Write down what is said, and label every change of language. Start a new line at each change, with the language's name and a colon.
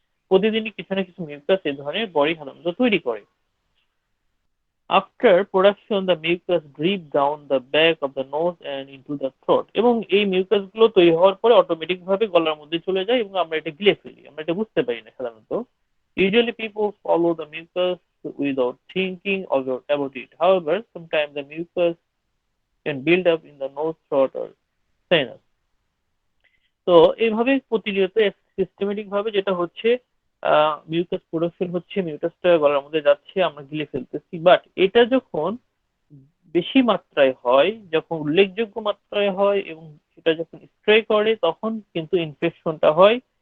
Bangla: প্রতিদিনই কিছু না কিছু মিউকাস এ ধরনের বডি সাধারণত তৈরি করে।
English: After production the mucus drip down the back of the nose and into the throat.
Bangla: এবং এই মিউকাস গুলো তৈরি হওয়ার পরে অটোমেটিক ভাবে গলার মধ্যে চলে যায় এবং আমরা এটা গিলে ফেলি, আমরা এটা বুঝতে পারি না সাধারণত।
English: Usually people follow the mucus without thinking about it. However, sometimes the mucus can build up in the nose, throat or sinus.
Bangla: তো এইভাবে প্রতিনিয়ত সিস্টেমেটিক ভাবে যেটা হচ্ছে, মিউকাস প্রোডাকশন হচ্ছে, মিউকাসটা গলার মধ্যে যাচ্ছে, আমরা গিলে ফেলতেছি। বাট এটা যখন বেশি মাত্রায় হয়, যখন উল্লেখযোগ্য মাত্রায় হয় এবং সেটা যখন স্প্রে করে, তখন কিন্তু ইনফেকশনটা হয়।